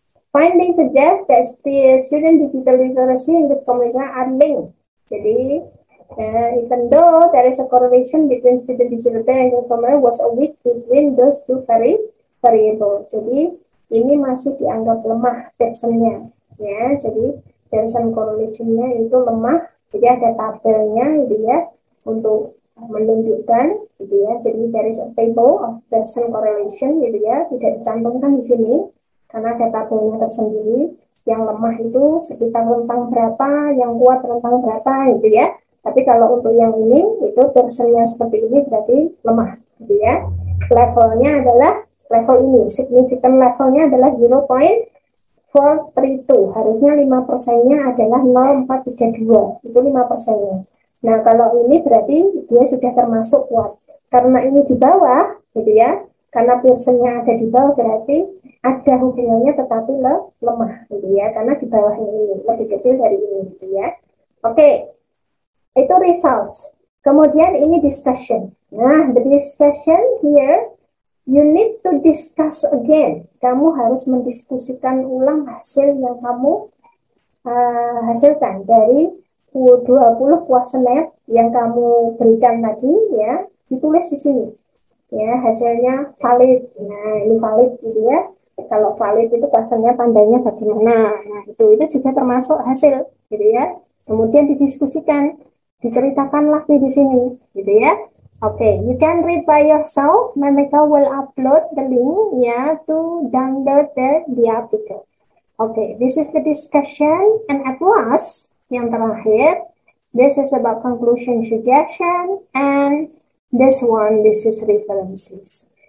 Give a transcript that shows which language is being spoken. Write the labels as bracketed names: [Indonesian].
[English] Findings suggest that the student digital literacy and English communication are linked. [Indonesian] Jadi, [English] even though there is a correlation between student digital and English communication was a weak between those two variable. [Indonesian] Jadi, ini masih dianggap lemah Pearsonnya, ya. Jadi, Pearson correlation-nya itu lemah. Jadi ada tabelnya, gitu ya, untuk menunjukkan, gitu ya. Jadi [English] there is a table of Pearson correlation, [Indonesian] gitu ya, tidak dicantumkan di sini karena ada tabelnya tersendiri. Yang lemah itu sekitar rentang berapa, yang kuat rentang berapa, gitu ya. Tapi kalau untuk yang ini, itu Pearson-nya seperti ini berarti lemah, gitu ya. Levelnya adalah level ini, significant levelnya adalah 0.432. Harusnya 5%-nya adalah 0.432. Itu 5%-nya. Nah, kalau ini berarti dia sudah termasuk kuat. Karena ini di bawah, gitu ya. Karena Pearson-nya ada di bawah berarti ada hubungannya tetapi lemah, gitu ya. Karena di bawahnya ini lebih kecil dari ini, gitu ya. Oke, itu results. Kemudian ini discussion. [English] Nah, the discussion here, you need to discuss again. [Indonesian] Kamu harus mendiskusikan ulang hasil yang kamu hasilkan dari 20 kuesioner yang kamu berikan tadi, ya, ditulis di sini. Ya, hasilnya valid. Nah, ini valid, gitu ya. Kalau valid itu kuesioner tandanya bagaimana. Nah, itu juga termasuk hasil, gitu ya. Kemudian didiskusikan, diceritakan lagi di sini, gitu ya. [English] Okay, you can read by yourself. Memeka will upload the link, ya, to download the article. Okay, this is the discussion, and at last, [Indonesian] yang terakhir, [English] this is about conclusion, suggestion, and this one, this is references.